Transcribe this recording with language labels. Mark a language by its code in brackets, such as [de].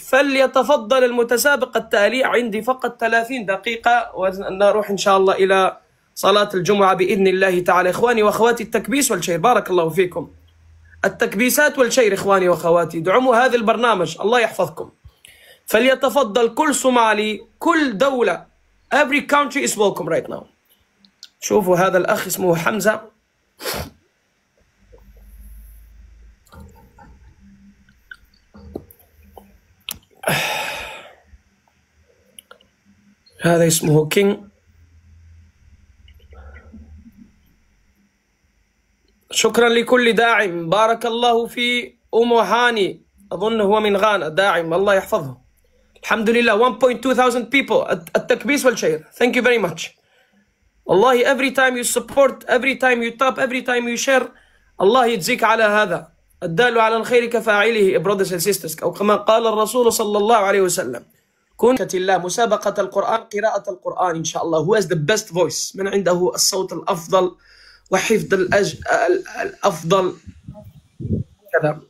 [ar] فليتفضل المتسابق التالي. عندي فقط 30 دقيقة ونروح إن شاء الله إلى صلاة الجمعة بإذن الله تعالى. إخواني وأخواتي، التكبيس والشير، بارك الله فيكم. التكبيسات والشير إخواني وأخواتي، دعموا هذا البرنامج، الله يحفظكم. فليتفضل كل صومالي، كل دولة، [en] every country is welcome right now. [ar] شوفوا هذا الأخ اسمه حمزة، هذا اسمه كينج. شكرا لكل داعم، بارك الله في أم هاني، أظن هو من غانا، داعم، الله يحفظه. الحمد لله [en] 1.2 people. [ar] التكبيس والشير. [en] Thank you very much. والله every time you support, every time you tap, every time you share، [ar] الله يجزيك على هذا. الدال على الخير كفاعله [en] brothers and sisters، [ar] أو كما قال الرسول صلى الله عليه وسلم. كنت الله مسابقة القرآن، قراءة القرآن إن شاء الله. [en] Who has the best voice؟ [ar] من عنده الصوت الأفضل وحفظ الأفضل كذا.